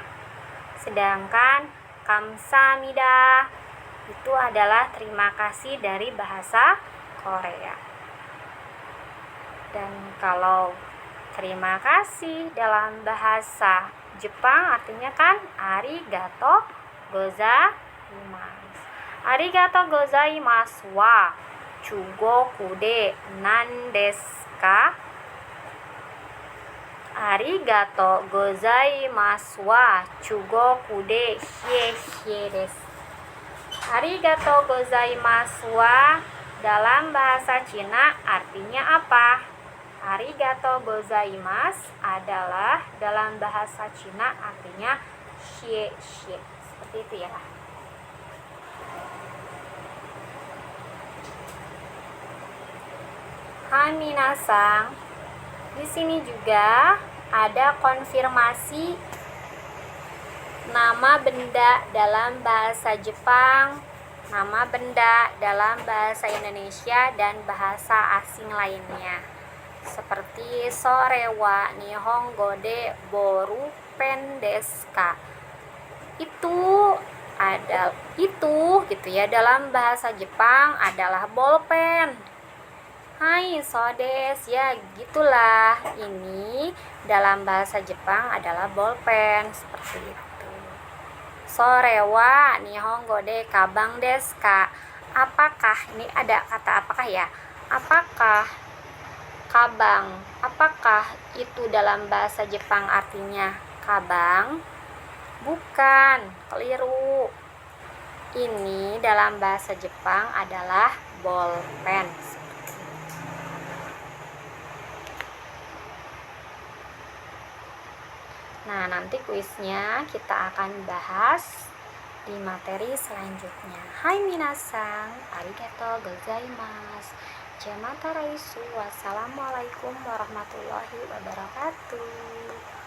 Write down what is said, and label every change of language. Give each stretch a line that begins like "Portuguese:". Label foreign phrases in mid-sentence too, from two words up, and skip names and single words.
Indonesian: Sedangkan kamsahamnida itu adalah terima kasih dari bahasa Korea. Dan kalau terima kasih dalam bahasa Jepang artinya kan
Japanese: ありがとうございます. ありがとうございますは中国語で何ですか? ありがとうございますは中国語でヒエヒエです. ありがとうございます
Indonesian: wa dalam bahasa Cina artinya apa?
Japanese: ありがとうございます
Indonesian: adalah dalam bahasa Cina artinya
Chinese: 谢谢.
Indonesian: Seperti itu ya.
Japanese: はい皆さん.
Indonesian: Di sini juga ada konfirmasi nama benda dalam bahasa Jepang, nama benda dalam bahasa Indonesia, dan bahasa asing lainnya.
Japanese: Seperti それは日本語でボールペンですか?
Indonesian: Itu gitu ya, dalam bahasa Jepang adalah bolpen.
Japanese: はいそうです,
Indonesian: ya gitulah. Ini dalam bahasa Jepang adalah bolpen, seperti itu.
Japanese: それは日本語でかばんですか?
Indonesian: Apakah, ini ada kata apakah ya? Apakah kabang, apakah itu dalam bahasa Jepang artinya kabang? Bukan, keliru. Ini dalam bahasa Jepang adalah bolpen. Nah, nanti kuisnya kita akan bahas di materi selanjutnya.
Japanese: はい皆さん、ありがとうございます. じゃまたらいしゅう.
Arabic: والسلام عليكم ورحمة الله وبركاته.